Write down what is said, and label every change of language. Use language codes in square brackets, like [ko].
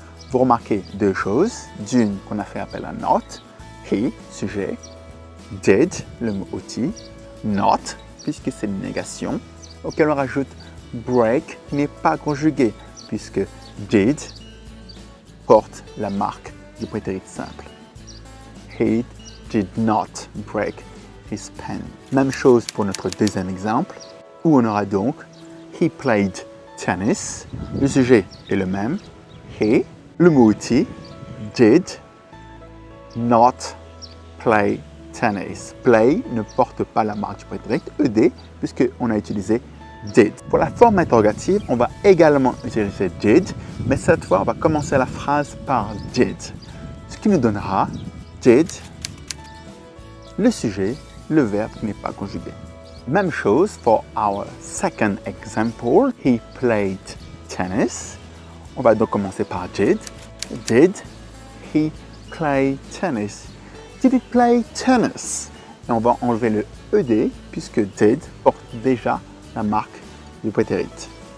[fr] Vous remarquez deux choses. D'une, qu'on a fait appel à not, he, sujet, did, le mot outil, not, puisque c'est une négation, auquel on rajoute break, qui n'est pas conjugué, puisque did porte la marque du prétérit simple. [en] He did not break his pen. [fr] Même chose pour notre deuxième exemple, où on aura donc [en] he played tennis. [fr] Le sujet est le même, he. Le mot outil, [en] did not play tennis. [fr] Play ne porte pas la marque du prétérit ed, puisqu'on a utilisé did. Pour la forme interrogative, on va également utiliser did, mais cette fois, on va commencer la phrase par did. Ce qui nous donnera did, le sujet, le verbe qui n'est pas conjugué. Même chose [en] for our second example, he played tennis. [fr] On va donc commencer par did. [en] Did he play tennis? Did he play tennis? [fr] Et on va enlever le ed puisque did porte déjà la marque du prétérit.